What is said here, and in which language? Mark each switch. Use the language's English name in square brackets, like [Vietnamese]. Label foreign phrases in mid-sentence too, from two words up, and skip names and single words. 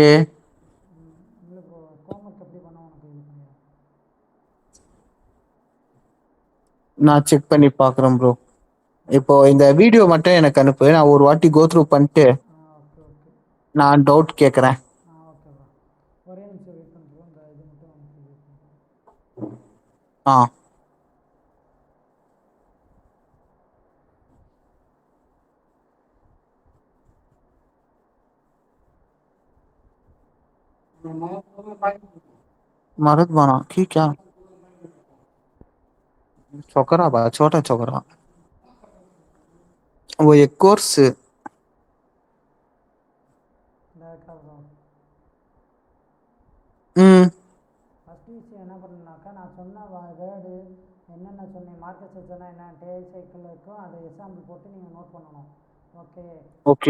[Tamil] இல்லை ப்ரோ, ஹோம்ஒர்க் எப்படி பண்ண உனக்கு இது பண்ணிடுறேன். நான் செக் பண்ணி பார்க்குறேன் ப்ரோ. இப்போ இந்த வீடியோ மட்டும் எனக்கு அனுப்பு, நான் ஒரு வாட்டி [English] go through [Tamil] பண்ணிட்டு ஓகே நான் டவுட் கேட்குறேன். ஓகே ப்ரோ, ஒரே நிமிஷம் வெயிட் பண்ணுறோம். இந்த இது மட்டும் [Hindi] मरद बना कि क्या छोकरा बा छोटा छोकरा वो एक कोर्स [Tamil] ஃபஸ்ட் விஷயம் என்ன பண்ணுனாக்கா, நான் சொன்ன வேர்டு என்னென்ன சொன்னேன், [English] market sectionனா [Tamil] என்ன, சைக்கிள் இருக்கும், அதை எக்ஸாம்பிள் போட்டு நீங்கள் நோட் பண்ணணும். ஓகே.